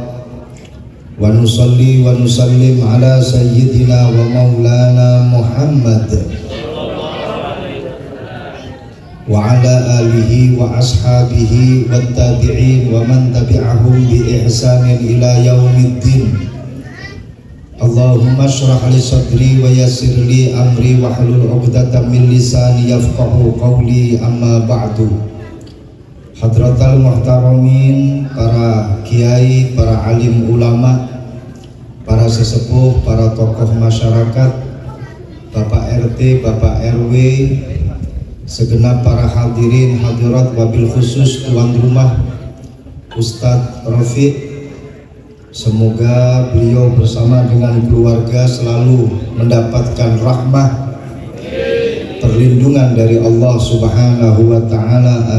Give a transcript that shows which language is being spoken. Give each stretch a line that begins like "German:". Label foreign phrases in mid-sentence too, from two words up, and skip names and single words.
Arabic: ونصلي ونسلم على سيدنا ومولانا محمد وعلى آله وأصحابه والتابعين ومن تبعهم بإحسان إلى يوم الدين. اللهم اشرح لي صدري ويسر لي أمري واحلل عقدة من لساني يفقهوا قولي، أما بعد. حضرات المحترمين,
Indonesian: para kiai, para alim ulama, para sesepuh, para tokoh masyarakat, Bapak RT, Bapak RW, segenap para hadirin hadirat,
Arabic: وبالخصوص
Indonesian: tuan rumah Ustadz Rafiq. Semoga beliau bersama dengan keluarga selalu mendapatkan rahmah perlindungan dari Allah
Arabic: سبحانه وتعالى.